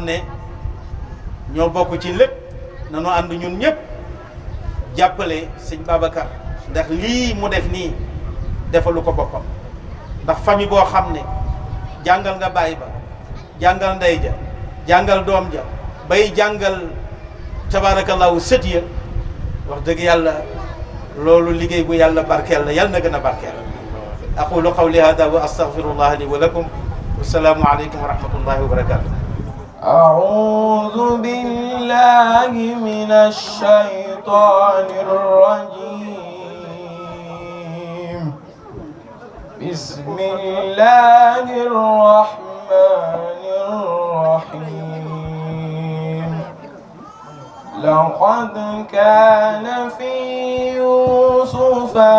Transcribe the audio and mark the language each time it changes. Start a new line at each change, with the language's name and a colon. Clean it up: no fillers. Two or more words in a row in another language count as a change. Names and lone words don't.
Wolof: ne ñoo bokk ci lépp nanu ànd ñun ñëpp jàppale sëñ Babacar ndax lii mu def nii defalu ko boppam ndax famille boo xam ne jàngal nga baay ba jàngal ndey ja jàngal doom ja bay jàngal tabarakallahu sët ya wax dëgg yàlla loolu liggéey bu yàlla barkeel la yàlla na gën a barkeel
Arabic: أقول قولي هذا وأستغفر الله لي ولكم والسلام عليكم ورحمة الله وبركاته أعوذ بالله من الشيطان الرجيم بسم الله الرحمن الرحيم لقد كان في يوسف